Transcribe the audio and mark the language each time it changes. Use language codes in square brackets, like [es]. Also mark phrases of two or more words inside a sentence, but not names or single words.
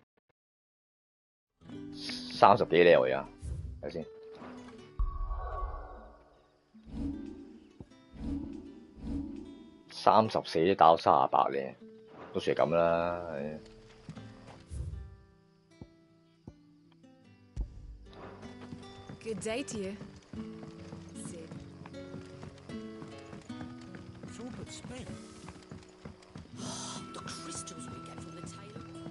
[yue] ，30 幾咧我而家，睇先，34打到38咧，都算係咁啦，係。 [en] Good day to you. Sid. It's all but spent. The crystals we get from the tailor.